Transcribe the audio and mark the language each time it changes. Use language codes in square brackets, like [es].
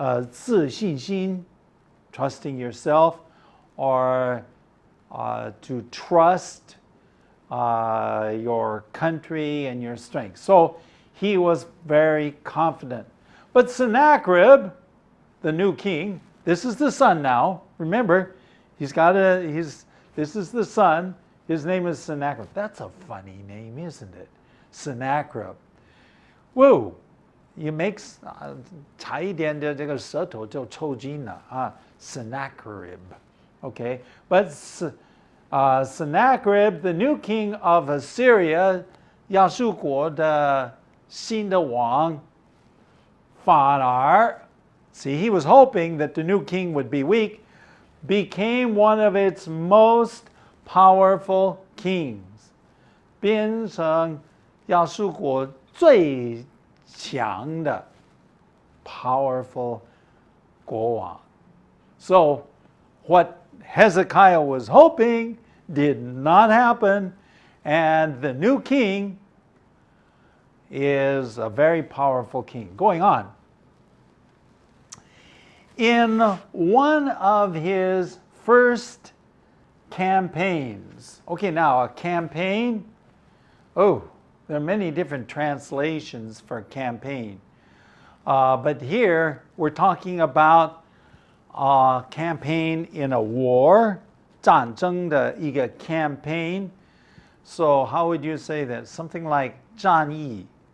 [en] 自信心, trusting yourself, or to trust your country and your strength. So he was very confident. But Sennacherib, the new king, this is the son now. Remember, this is the son. His name is Sennacherib. That's a funny name, isn't it? Sennacherib. Whoa, you make [zh] 差一点的这个舌头就抽筋了啊 Sennacherib. [en] Okay, but Sennacherib, the new king of Assyria, [zh] 亚述国的新的王，反而 [en] see, he was hoping that the new king would be weak, became one of its most powerful kings. [zh] 变成亚述国最强的 [en] powerful [zh] 国王. [en] So what Hezekiah was hoping did not happen, and the new king is a very powerful king. Going on. In one of his first campaigns. Okay, now a campaign. Oh, there are many different translations for campaign. But here we're talking about a campaign in a war. [zh] 战争的一个 campaign. [en] So how would you say that? Something like 战役.